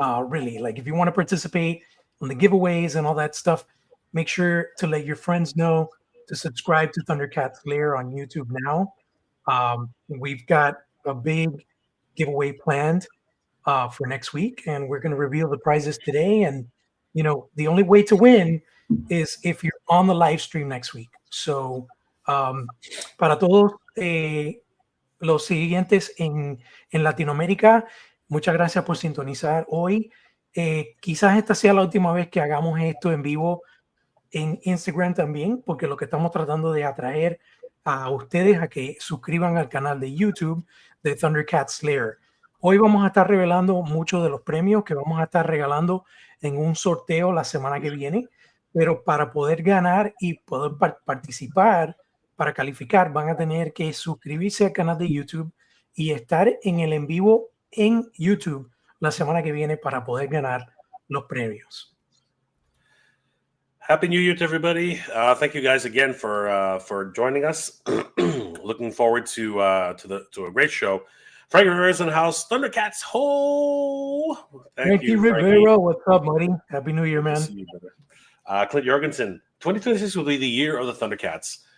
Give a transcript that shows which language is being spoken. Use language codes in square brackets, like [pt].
[en] Really, like if you want to participate on the giveaways and all that stuff, make sure to let your friends know to subscribe to Thundercats Lair on YouTube now. We've got a big giveaway planned for next week, and we're going to reveal the prizes today. And the only way to win is if you're on the live stream next week. [es] So, para todos los siguientes en Latinoamérica, muchas gracias por sintonizar hoy. Quizás esta sea la última vez que hagamos esto en vivo en Instagram también, porque lo que estamos tratando de atraer a ustedes a que suscriban al canal de YouTube de Thundercats Slayer. Hoy vamos a estar revelando muchos de los premios que vamos a estar regalando en un sorteo la semana que viene, pero para poder ganar y poder participar, para calificar, van a tener que suscribirse al canal de YouTube y estar en el en vivo en YouTube la semana que viene para poder ganar los premios. [en] Happy New Year to everybody! Thank you guys again for joining us. Looking forward to a great show. Frankie Rivera's in the house. Thundercats ho! Thank you, Rivera. What's up, buddy? Happy New Year, Good to man. see you, brother. Clint Jorgensen. 2026 will be the year of the Thundercats.